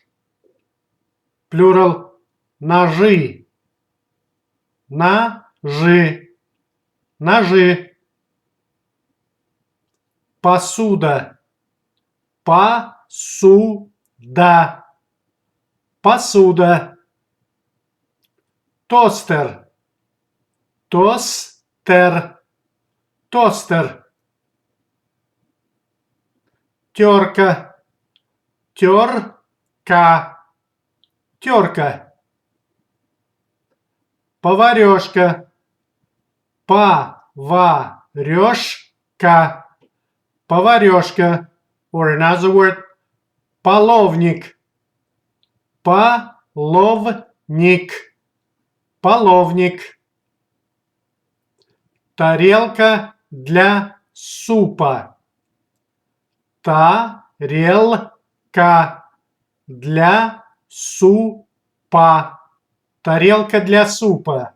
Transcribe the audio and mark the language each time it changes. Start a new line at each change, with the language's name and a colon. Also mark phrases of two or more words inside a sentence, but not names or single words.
Russian: Плюрал ножи, ножи, ножи. Посуда, посуда, посуда. Тостер, тостер, тостер. Терка, терка, терка. Поварешка, поварешка, поварешка.
English: Or another word,
Russian: половник, половник, половник. Тарелка для супа, тарелка для супа, тарелка для супа.